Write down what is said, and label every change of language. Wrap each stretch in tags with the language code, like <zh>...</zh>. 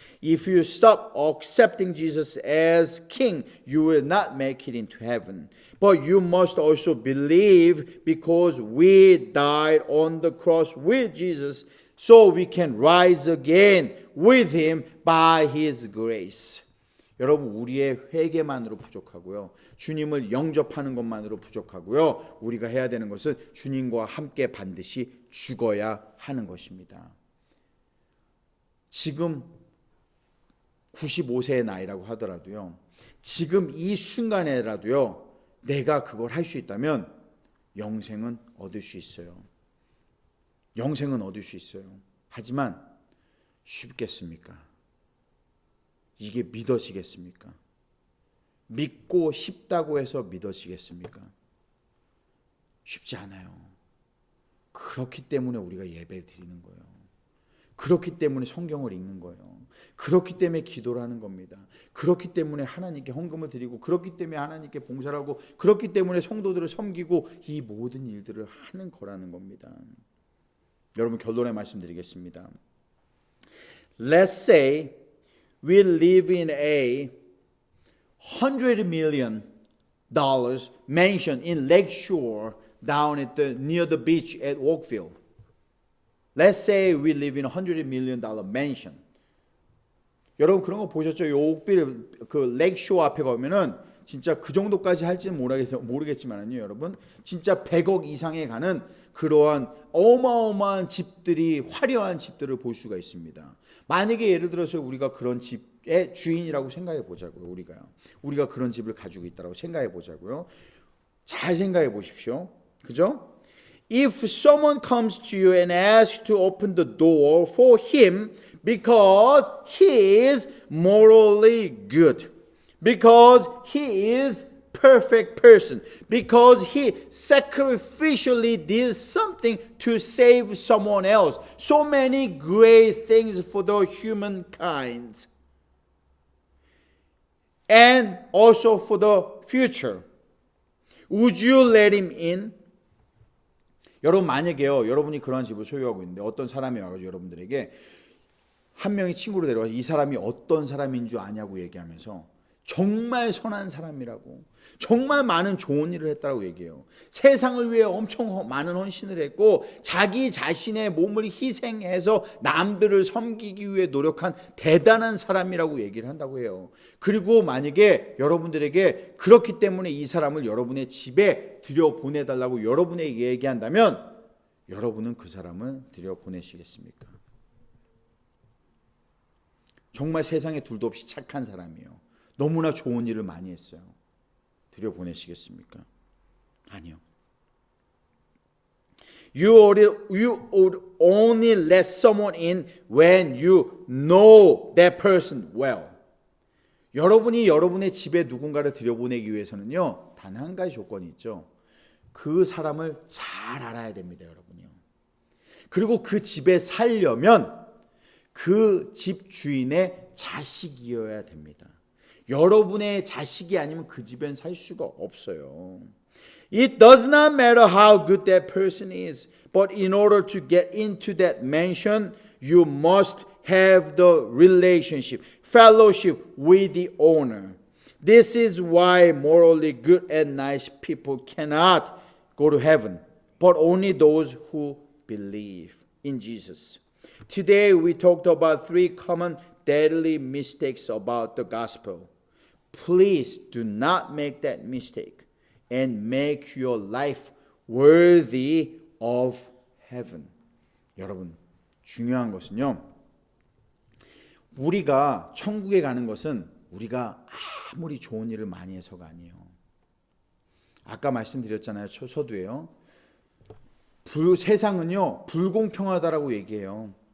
<en>If you stop accepting Jesus as King, you will not make it into heaven. But you must also believe because we died on the cross with Jesus, so we can rise again with Him by His grace.</en> <ko>여러분, 우리의 회개만으로 부족하고요. 주님을 영접하는 것만으로 부족하고요. 우리가 해야 되는 것은 주님과 함께 반드시 죽어야 하는 것입니다. 지금 95세의 나이라고 하더라도요. 지금 이 순간에라도요. 내가 그걸 할 수 있다면 영생은 얻을 수 있어요. 영생은 얻을 수 있어요. 하지만 쉽겠습니까? 이게 믿어지겠습니까? 믿고 싶다고 해서 믿어지겠습니까? 쉽지 않아요. 그렇기 때문에 우리가 예배 드리는 거예요. 그렇기 때문에 성경을 읽는 거예요. 그렇기 때문에 기도를 하는 겁니다. 그렇기 때문에 하나님께 헌금을 드리고, 그렇기 때문에 하나님께 봉사를 하고, 그렇기 때문에 성도들을 섬기고, 이 모든 일들을 하는 거라는 겁니다. 여러분, 결론의 말씀드리겠습니다.</ko> <en>Let's say we live in a $100 million mansion in Lakeshore down at near the beach at Oakville. Let's say we live in a $100 million mansion.</en> <ko>여러분 그런 거 보셨죠? 이 옥빌 그 렉쇼 앞에 가면은 진짜 그 정도까지 할지는 모르겠지만요, 여러분 진짜 100억 이상에 가는 그러한 어마어마한 집들이, 화려한 집들을 볼 수가 있습니다. 만약에 예를 들어서 우리가 그런 집의 주인이라고 생각해 보자고요. 우리가 그런 집을 가지고 있다고 생각해 보자고요. 잘 생각해 보십시오. 그죠?</ko> <en>If someone comes to you and asks to open the door for him because he is morally good, because he is perfect person, because he sacrificially did something to save someone else, so many great things for the humankind, and also for the future, would you let him in?</en> <ko>여러분 만약에요, 여러분이 그런 집을 소유하고 있는데 어떤 사람이 와가지고 여러분들에게 한 명이 친구로 데려와서 이 사람이 어떤 사람인 줄 아냐고 얘기하면서 정말 선한 사람이라고, 정말 많은 좋은 일을 했다고 얘기해요. 세상을 위해 엄청 많은 헌신을 했고 자기 자신의 몸을 희생해서 남들을 섬기기 위해 노력한 대단한 사람이라고 얘기를 한다고 해요. 그리고 만약에 여러분들에게 그렇기 때문에 이 사람을 여러분의 집에 들여보내달라고 여러분에게 얘기한다면 여러분은 그 사람을 들여보내시겠습니까? 정말 세상에 둘도 없이 착한 사람이에요. 너무나 좋은 일을 많이 했어요. 들여보내시겠습니까? 아니요.</ko> <en>You would only let someone in when you know that person well.</en> <ko>여러분이 여러분의 집에 누군가를 들여보내기 위해서는요, 단 한 가지 조건이 있죠. 그 사람을 잘 알아야 됩니다, 여러분이요. 그리고 그 집에 살려면 그 집 주인의 자식이어야 됩니다. 여러분의 자식이 아니면 그 집엔 살 수가 없어요.</ko> <en>It does not matter how good that person is, but in order to get into that mansion, you must have the relationship, fellowship with the owner. This is why morally good and nice people cannot go to heaven, but only those who believe in Jesus. Today we talked about 3 common deadly mistakes about the gospel. Please do not make that mistake and make your life worthy of heaven.</en> <ko>여러분, 중요한 것은요, 우리가 천국에 가는 것은 우리가 아무리 좋은 일을 많이 해서가 아니에요. 아까 말씀드렸잖아요. 서두에요. 세상은요, 불공평하다라고 얘기해요.</ko>